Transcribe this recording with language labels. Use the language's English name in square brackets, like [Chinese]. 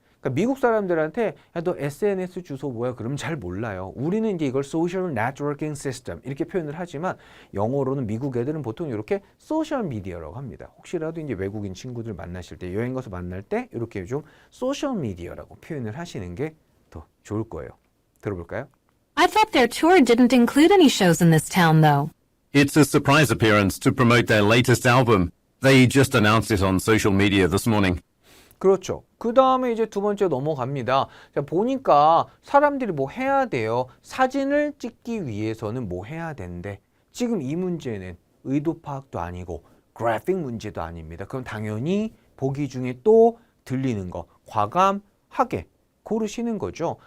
[Korean] 그러니까 미국 사람들한테 야, 너 SNS 주소 뭐야? 그러면 잘 몰라요. 우리는 이제 이걸 [English] Social Networking System [Korean] 이렇게 표현을 하지만 영어로는 미국 애들은 보통 이렇게 소셜 미디어라고 합니다. 혹시라도 이제 외국인 친구들 만나실 때 여행 가서 만날 때 이렇게 좀 소셜 미디어라고 표현을 하시는 게 더 좋을 거예요. 들어볼까요? [English] I thought their tour didn't include any shows in this town, though. It's a surprise appearance to promote their latest album. They just announced it on social media this morning. [Korean] 그렇죠. 그 다음에 이제 두 번째 넘어갑니다. 자, 보니까 사람들이 뭐 해야 돼요. 사진을 찍기 위해서는 뭐 해야 된대. 지금 이 문제는 의도 파악도 아니고 그래픽 문제도 아닙니다. 그럼 당연히 보기 중에 또 들리는 거 과감하게 고르시는 거죠.